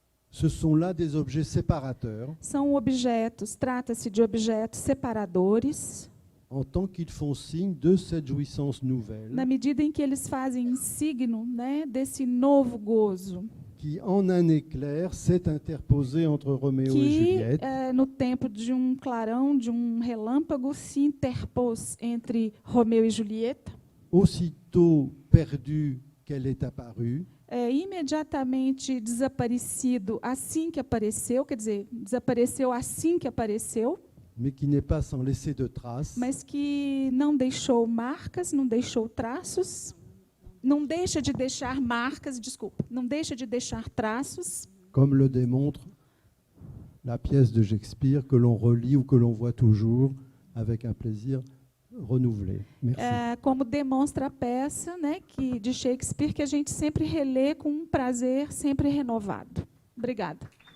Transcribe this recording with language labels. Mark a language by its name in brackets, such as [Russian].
[French] Ce sont là des objets séparateurs [Portuguese] São objetos, trata-se de objetos separadores, [French] en tant qu'ils font signe de cette jouissance nouvelle [Portuguese] na medida em que eles fazem signo, né, desse novo gozo, [French] qui, en un éclair, s'est interposée entre Roméo et [Portuguese] que [French] Juliette [Portuguese] no tempo de um clarão, de um relâmpago, se interpôs entre Romeu e Julieta. [French] aussitôt perdue qu'elle est apparue, [Portuguese] Imediatamente desaparecido assim que apareceu, quer dizer, desapareceu assim que apareceu, [French] mais qui n'est pas sans laisser de traces, [Portuguese] mas que não deixou marcas, não deixou traços, não deixa de deixar marcas, desculpa, não deixa de deixar traços, [French] comme le démontre la pièce de Shakespeare que l'on relit ou que l'on voit toujours avec un plaisir renouvelé. Merci. [Portuguese] como demonstra a peça, né, de Shakespeare, que a gente sempre relê com um prazer sempre renovado. Obrigada.